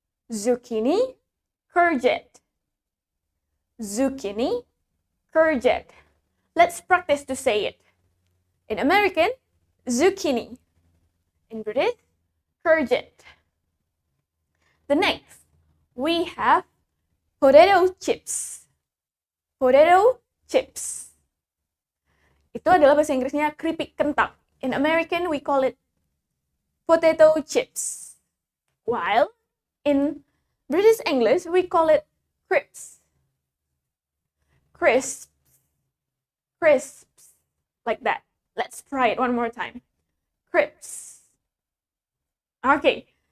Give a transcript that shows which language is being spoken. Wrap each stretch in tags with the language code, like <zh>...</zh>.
<en>Zucchini, courgette. Zucchini, courgette. Let's practice to say it. In American, zucchini. In British, courgette. The next, we have potato chips. Potato chips.</en> <id>Itu adalah bahasa Inggrisnya keripik kentang.</id> <en>In American, we call it potato chips. While in British English, we call it crisps. Crisps. Crisps. Like that. Let's try it one more time. Crisps. Okay.</en>